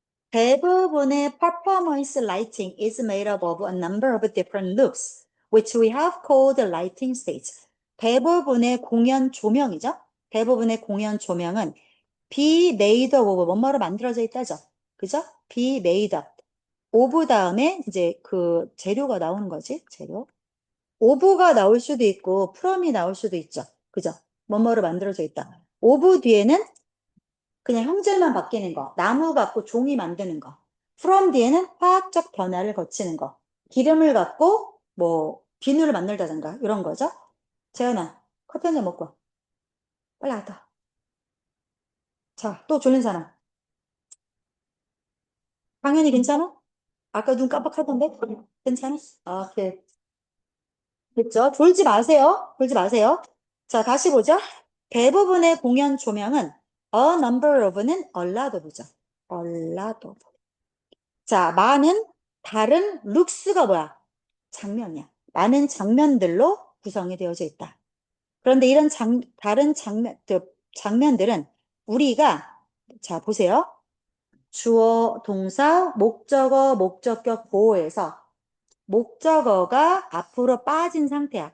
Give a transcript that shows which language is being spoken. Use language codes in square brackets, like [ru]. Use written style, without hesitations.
[ko] 대부분의 [en] performance lighting is made up of a number of different looks, which we have called lighting states. [ko] 대부분의 공연 조명이죠. 대부분의 공연 조명은 [en] be made up of [ko] 뭐뭐로 만들어져 있다죠. 그죠? be made up. of 다음에 이제 그 재료가 나오는 거지. 재료. of가 나올 수도 있고 from이 나올 수도 있죠. 그죠? 뭐뭐로 만들어져 있다. of 뒤에는 그냥 형질만 바뀌는 거, 나무 갖고 종이 만드는 거. from 뒤에는 화학적 변화를 거치는 거. 기름을 갖고 뭐 비누를 만들다든가 이런 거죠. 재현아, 커피 한 잔 먹고 와. 빨리 왔다. 자, 또 졸린 사람. 당연히 괜찮아? 아까 눈 깜빡하던데? 괜찮아? 아, 오케이. 됐죠? 졸지 마세요. 졸지 마세요. 자, 다시 보죠. 대부분의 공연 조명은 [en] a number of [ko] 는 [en] a lot of [ko] 죠. [en] a lot of. [ko] 자, 많은 다른 룩스가 뭐야? 장면이야. 많은 장면들로 구성이 되어져 있다. 그런데 이런 다른 장면들은 우리가, 자, 보세요. 주어, 동사, 목적어, 목적격 보호에서 목적어가 앞으로 빠진 상태야.